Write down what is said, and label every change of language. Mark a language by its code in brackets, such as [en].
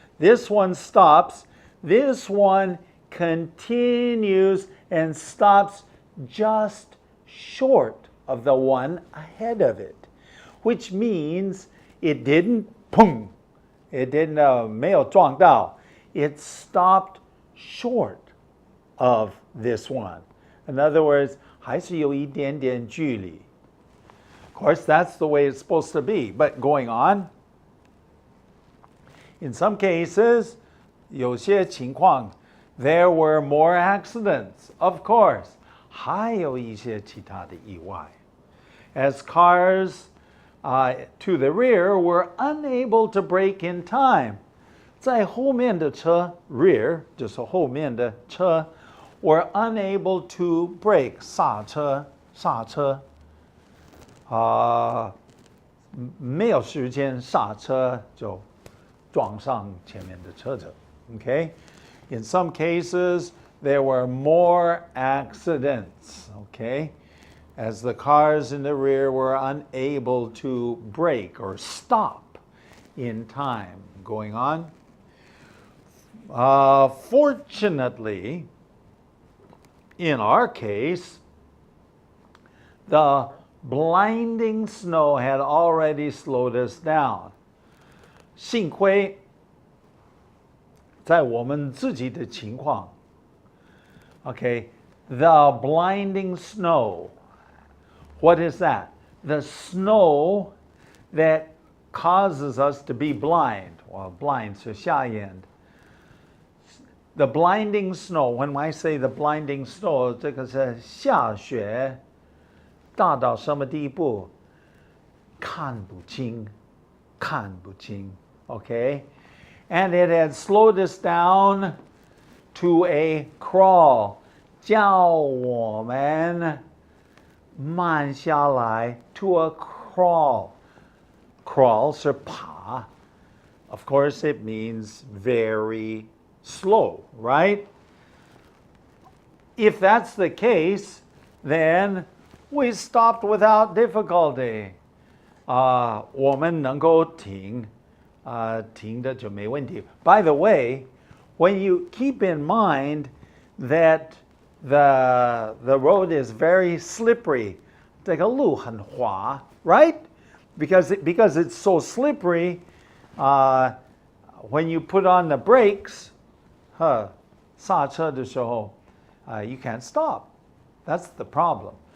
[en] This one stops. This one continues and stops just short of the one ahead of it, which means it didn't pung. It didn't [zh] 没有撞到. [en] It stopped short of this one. [zh] In other words, 还是有一点点距离. [en] Of course, that's the way it's supposed to be. But going on, in some cases, [zh] 有些情况, [en] there were more accidents. [zh] Of course, 还有一些其他的意外. [en] As cars to the rear were unable to brake in time. [zh] 在后面的车 rear 就是后面的车 [en] were unable to brake [zh] 刹车没有时间刹车就撞上前面的车子 Okay? [en] In some cases, there were more accidents. Okay? As the cars in the rear were unable to brake or stop in time. Going on. Fortunately, in our case, the blinding snow had already slowed us down. [zh] 幸亏在我们自己的情况 Okay, [en] the blinding snow. What is that? The snow that causes us to be blind. Well, blind [zh] 是瞎眼. [en] The blinding snow, when I say the blinding snow, [zh] 这个是下雪大到什么地步？看不清 Okay? [en] And it had slowed us down to a crawl. [zh] 叫我们慢下来 [en] to a crawl. Crawl [zh] 是爬. [en] Of course, it means very slow, right? If that's the case, then we stopped without difficulty. [zh] 我们能够停的就没问题. [en] By the way, when you keep in mind that the road is very slippery, [zh] 这个路很滑, [en] right? Because it's so slippery, when you put on the brakes, [zh] 刹车的时候, [en] you can't stop. That's the problem.